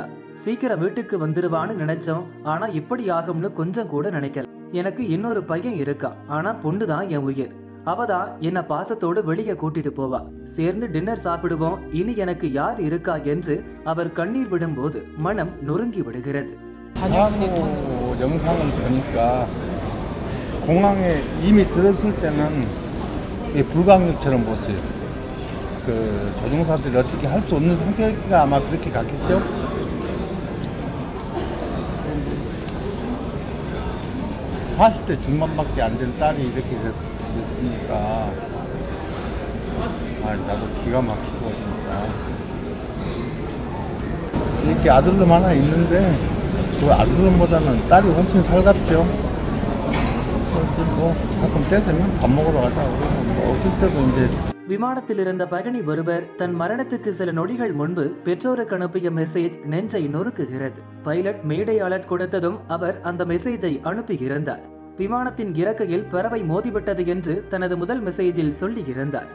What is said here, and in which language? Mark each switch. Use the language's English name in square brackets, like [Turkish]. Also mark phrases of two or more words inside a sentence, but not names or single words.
[Tamil] சீக்கிரம் வீட்டுக்கு வந்துருவான்னு நினைச்சோம். ஆனா இப்படி ஆகும்னு கொஞ்சம் கூட நினைக்கல. எனக்கு இன்னொரு பையன் இருக்கா. ஆனா பொண்ணுதான் என் உயிர். அவதான் என்ன பாசத்தோடு வெளியே கூட்டிட்டு போவா. சேர்ந்து டின்னர் சாப்பிடுவோம். இனி எனக்கு யார் இருக்கா என்று அவர் கண்ணீர் விடும்போது மனம் நொறுங்கி விடுகிறது. [Korean] 영상을 보니까 공항에 이미 들었을 때는 불가항력처럼 보였어요. 그 조종사들이 어떻게 할 수 없는 상태가 아마 그렇게 갔겠죠. 40대 중반밖에 안 된 딸이 이렇게 됐으니까 나도 기가 막히고 진짜. 이렇게 아들놈 하나 있는데 그 아들놈보다는 딸이 훨씬 살갑죠. 뭐 가끔 때 되면 밥 먹으러 가자고 뭐 어쩔 때도 이제. [Tamil] விமானத்தில் இருந்த பயணி ஒருவர் தன் மரணத்துக்கு சில நொடிகள் முன்பு பெற்றோருக்கு அனுப்பிய மெசேஜ் நெஞ்சை நொறுக்குகிறது. [English] pilot Mayday alert [Tamil] கொடுத்ததும் அவர் அந்த மெசேஜை அனுப்பியிருந்தார். விமானத்தின் இறக்கையில் பறவை மோதிவிட்டது என்று தனது முதல் மெசேஜில் சொல்லியிருந்தார்.